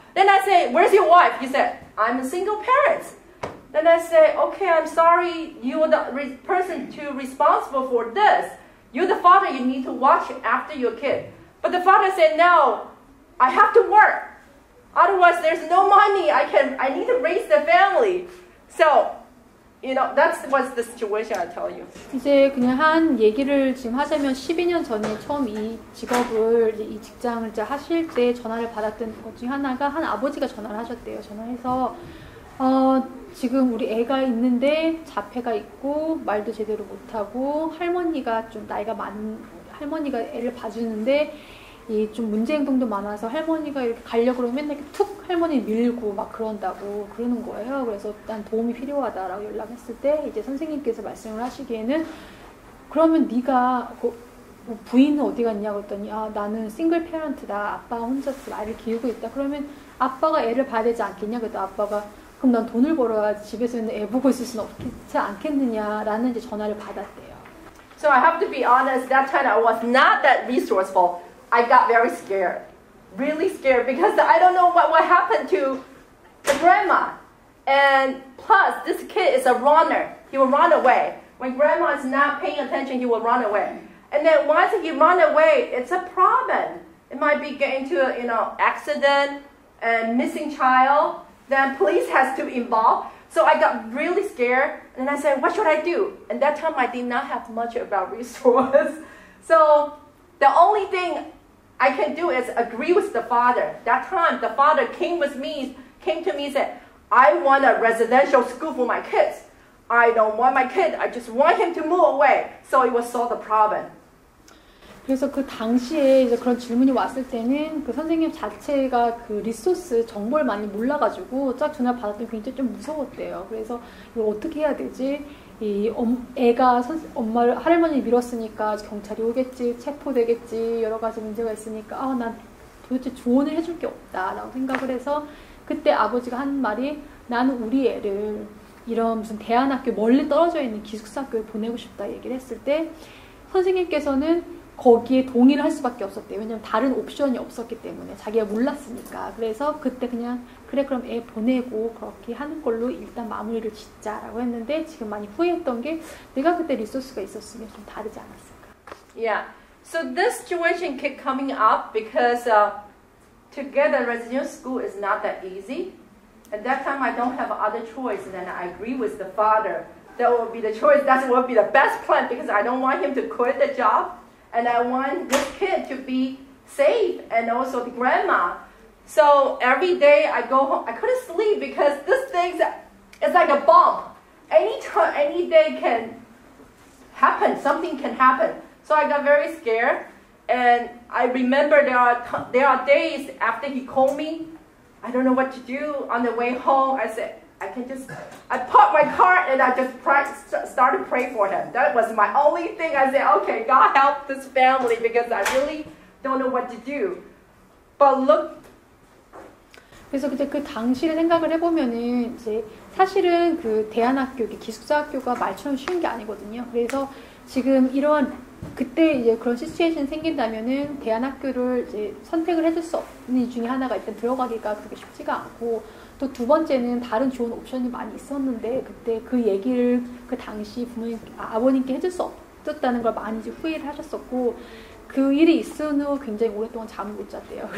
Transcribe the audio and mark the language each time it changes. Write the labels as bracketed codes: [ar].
[en] Then I say, where's your wife? He said, I'm a single parent. Then I say, okay, I'm sorry, you're the person responsible for this. You're the father, you need to watch after your kid. But the father said, no, I have to work. Otherwise, there's no money. I need to raise the family. So, that was the situation, I tell you. [ko] 이제 그냥 한 얘기를 지금 하자면 12년 전에 처음 이 직장을 이제 하실 때 전화를 받았던 것 중에 하나가 한 아버지가 전화를 하셨대요. 전화해서 지금 우리 애가 있는데 자폐가 있고 말도 제대로 못하고 할머니가 좀 나이가 많은 할머니가 애를 봐주는데 이 좀 문제 행동도 많아서 할머니가 이렇게 가려고 그러면 맨날 이렇게 툭 할머니 밀고 막 그런다고 그러는 거예요. 그래서 난 도움이 필요하다라고 연락했을 때 이제 선생님께서 말씀을 하시기에는 그러면 네가 부인은 어디 갔냐고 했더니 나는 싱글 페런트다. 아빠가 혼자서 아이를 키우고 있다. 그러면 아빠가 애를 봐야 되지 않겠냐? 그랬더니 아빠가 그럼 난 돈을 벌어야 집에서 있는 애 보고 있을 수는 없지 않겠느냐라는 이제 전화를 받았대요. [en] So I have to be honest, that time I was not that resourceful. I got very scared, really scared, because I don't know what will happen to the grandma. And plus, this kid is a runner. He will run away. When grandma is not paying attention, he will run away. And then once he run away, it's a problem. It might be getting to accident and missing child. Then police has to involve. So I got really scared, and I said, what should I do? And that time I did not have much about resource. So the only thing I can do is agree with the father. That time the father came to me and said, I want a residential school for my kids. I don't want my kid, I just want him to move away. So it will solve the problem. [ko] 그래서 그 당시에 이제 그런 질문이 왔을 때는 그 선생님 자체가 그 리소스 정보를 많이 몰라가지고 딱 전화 받았더니 굉장히 좀 무서웠대요. 그래서 이거 어떻게 해야 되지? 애가 할머니 밀었으니까 경찰이 오겠지, 체포되겠지, 여러 가지 문제가 있으니까 난 도대체 조언을 해줄 게 없다라고 생각을 해서 그때 아버지가 한 말이 나는 우리 애를 이런 무슨 대안학교 멀리 떨어져 있는 기숙사 학교에 보내고 싶다 얘기를 했을 때 선생님께서는 거기에 동의를 할 수밖에 없었대요. 왜냐면 다른 옵션이 없었기 때문에 자기가 몰랐으니까. 그래서 그때 그냥 그래 그럼 애 보내고 그렇게 하는 걸로 일단 마무리를 짓자라고 했는데 지금 많이 후회했던 게 내가 그때 리소스가 있었으면 좀 다르지 않았을까. [en] Yeah. So this situation kept coming up because to get a residential school is not that easy. At that time I don't have other choice and then I agree with the father. That will be the choice. That will be the best plan because I don't want him to quit the job. And I want this kid to be safe and also the grandma. So every day I go home, I couldn't sleep because this thing is like a bomb. Anytime, any day can happen, something can happen. So I got very scared. And I remember there are days after he called me, I don't know what to do. On the way home, I said, I parked my car and I just started praying for him. That was my only thing. I said, okay, God help this family because I really don't know what to do. But look. [ko] 그래서 그때 그 당시를 생각을 해보면은 이제 사실은 그 대안학교, 기숙사 학교가 말처럼 쉬운 게 아니거든요. 그래서 지금 이러한 그때 이제 그런 시츄에이션 생긴다면은 대안학교를 이제 선택을 해줄 수 없는 이유 중에 하나가 일단 들어가기가 그렇게 쉽지가 않고 또 두 번째는 다른 좋은 옵션이 많이 있었는데 그때 그 얘기를 그 당시 아버님께 해줄 수 없었다는 걸 많이 이제 후회를 하셨었고 그 일이 있은 후 굉장히 오랫동안 잠을 못 잤대요.